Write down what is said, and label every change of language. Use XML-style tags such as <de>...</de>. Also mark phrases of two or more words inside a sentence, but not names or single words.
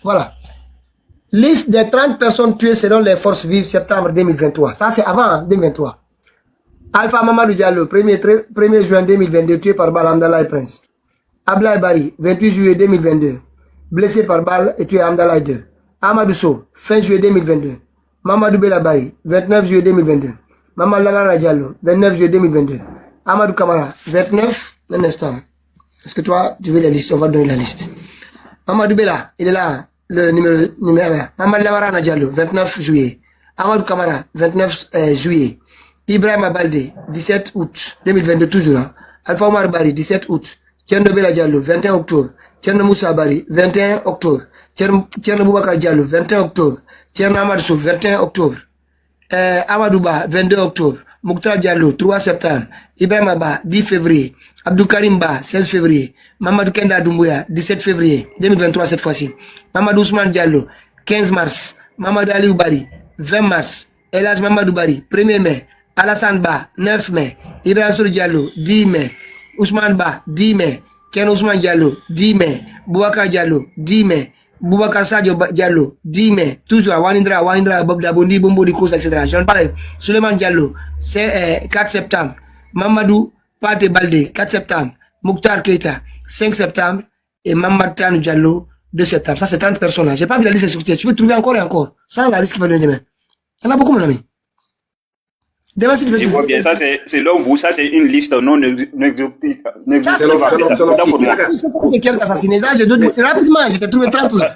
<fr>Voilà. Liste des 30 personnes tuées selon les forces vives septembre 2023. Ça, c'est avant 2023. Alpha Mamadou Diallo, 1er juin 2022, tué par balle Amdallah Prince. Ablaye Bari, 28 juillet 2022, blessé par balle et tué Amdallah 2. Amadou Sow, fin juillet 2022. Mamadou Belabari, 29 juillet 2022. Mamadou Lamara Diallo, 29 juillet 2022. Amadou Kamara, 29, un instant. Est-ce que toi, tu veux la liste? On va donner la liste. Mamadou Bella, il est là, le numéro 1. Mamadou Lamara Diallo, 29 juillet. Amadou Kamara, 29 juillet. Ibrahim Baldé, 17 août 2022, toujours. Alpha Omar Bari, 17 août. Tierno Bella Diallo, 21 octobre. Tierno Moussa Bari, 21 octobre. Tierno Boubacar Diallo, 21 octobre. Tierno Amadou, 21 octobre. Amadouba, 22 octobre. Mouktar Diallo, 3 septembre. Ibrahim Abba, 10 février. Abdou Karim Ba, 16 février. Mamadou Kenda Doumbouya, 17 février 2023 cette fois-ci. Mamadou Ousmane Diallo, 15 mars. Mamadou Ali Oubari, 20 mars. Elhadj Mamadou Bari, 1er mai. Alassane Ba, 9 mai. Ibrahim Sour Diallo, 10 mai. Ousmane Ba, 10 mai. Ken Ousmane Diallo, 10 mai. Boubacar Diallo, 10 mai. Boubacar Sadio Diallo, 10 mai. Toujours, Wanindra, Bob Dabondi, Bombo Dikos, etc. J'en parle. Suleiman Diallo, c'est 4 septembre. Mamadou Pate Baldé, 4 septembre. Mouktar Keita, 5 septembre. Et Mamadou Tanou Diallo, 2 septembre. Ça, c'est 30 personnes. J'ai pas vu la liste de tu peux trouver encore et encore. Sans la liste qui va donner demain. Il y en a beaucoup, mon ami. Je vois bien, ça c'est selon vous, ça c'est une liste non exhaustive. Rapidement, j'ai trouvé 30 là.</fr>